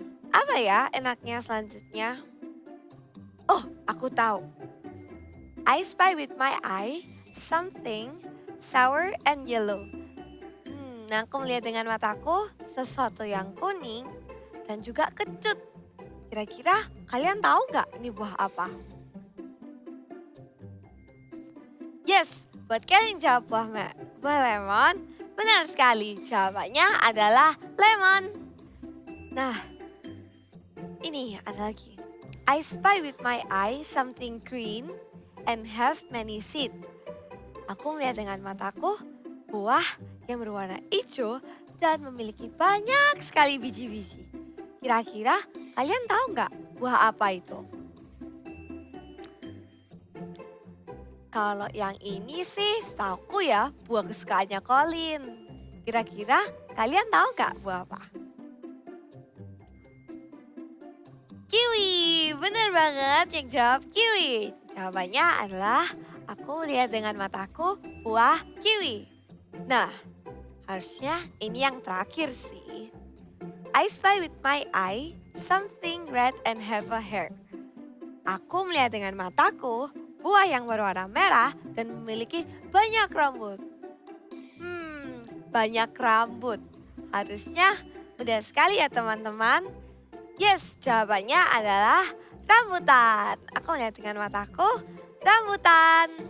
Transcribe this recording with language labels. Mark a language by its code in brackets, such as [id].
[id] Apa ya enaknya selanjutnya? Oh, aku tahu. [en] I spy with my eye something sour and yellow. [id] Aku melihat dengan mataku sesuatu yang kuning dan juga kecut. Kira-kira kalian tahu nggak ini buah apa? Yes, buat kalian jawab buah lemon, benar sekali. Jawabannya adalah lemon. Nah, ini ada lagi. [en] I spy with my eye something green and have many seeds. [id] Aku melihat dengan mataku buah yang berwarna hijau dan memiliki banyak sekali biji-biji. Kira-kira kalian tahu nggak buah apa itu? Kalau yang ini sih setauku ya buah kesukaannya Colin. Kira-kira kalian tahu nggak buah apa? Kiwi, bener banget yang jawab kiwi. Jawabannya adalah aku lihat dengan mataku buah kiwi. Nah, harusnya ini yang terakhir sih. [en] I spy with my eye something red and have a hair. [id] Aku melihat dengan mataku buah yang berwarna merah dan memiliki banyak rambut. Banyak rambut. Harusnya mudah sekali ya teman-teman. Yes, jawabannya adalah rambutan. Aku melihat dengan mataku rambutan.